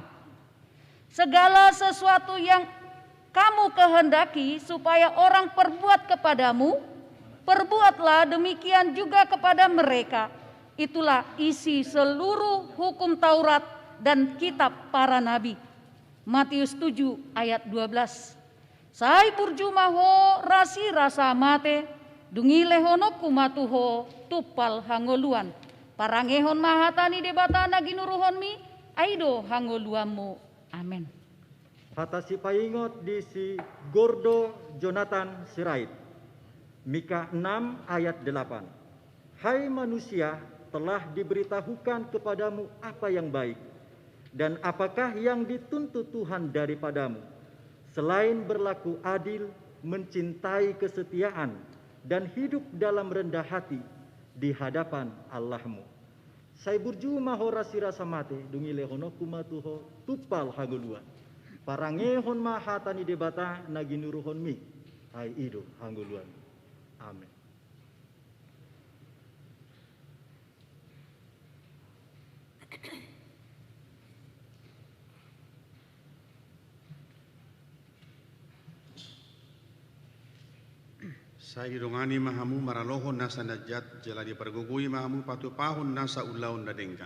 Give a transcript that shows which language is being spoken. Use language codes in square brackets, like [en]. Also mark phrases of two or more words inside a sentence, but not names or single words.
[id] Segala sesuatu yang kamu kehendaki supaya orang perbuat kepadamu, perbuatlah demikian juga kepada mereka. Itulah isi seluruh hukum Taurat dan kitab para nabi. Matius 7 ayat 12. [bbc] Sai burjumaho rasi rasa mate, dungi lehonoku matuho tupal hangoluan. Parangehon mahatani debatana ginuruhonmi, aido hangoluamu. Amin. Hata si paingot di si Gordo Jonathan Sirait. [id] Mika 6 ayat 8. Hai manusia, telah diberitahukan kepadamu apa yang baik, dan apakah yang dituntut Tuhan daripadamu, selain berlaku adil, mencintai kesetiaan, dan hidup dalam rendah hati di hadapan Allahmu. [bbc] Sai burju maho rasi rasa mate, dungi lehonoku matuho tupal hanguluan. Parangehon mahatani debata naginuruhon mi, ai ido hanguluan. Amin. Saya didongani mahamu maralohon nasa najat, jala di pergugui mahamu patupahon nasa ulaon na denggan.